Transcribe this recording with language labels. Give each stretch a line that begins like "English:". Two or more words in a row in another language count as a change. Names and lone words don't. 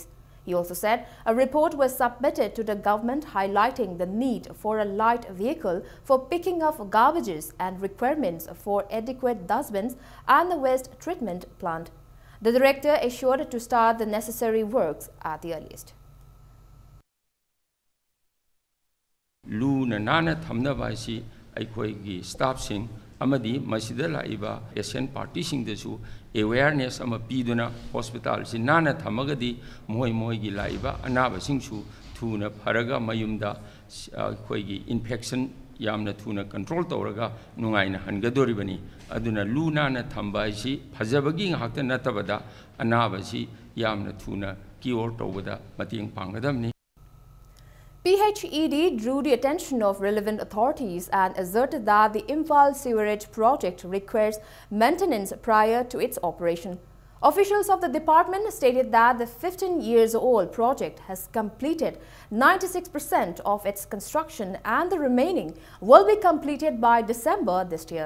English: He also said a report was submitted to the government highlighting the need for a light vehicle for picking up garbages and requirements for adequate dustbins and the waste treatment plant. The director assured to start the necessary works at the earliest.
Manipuri: Luna nana thamna baisi aikhoigi staff sing amadi masida laiba Asian party sing desu awareness ama piduna hospital si nana thamagadi moi gi laiba anaba singsu thuna pharaga mayumda aikhoigi infection yamna thuna control tawraga nungaina hangadoribani aduna luna na thamba si phajabagi ngakta natabada anaba si yamna thuna cure tawbada mating pangadamni.
English: PHED drew the attention of relevant authorities and asserted that the Imphal sewerage project requires maintenance prior to its operation. Officials of the department stated that the 15-year-old project has completed 96% of its construction and the remaining will be completed by December this year.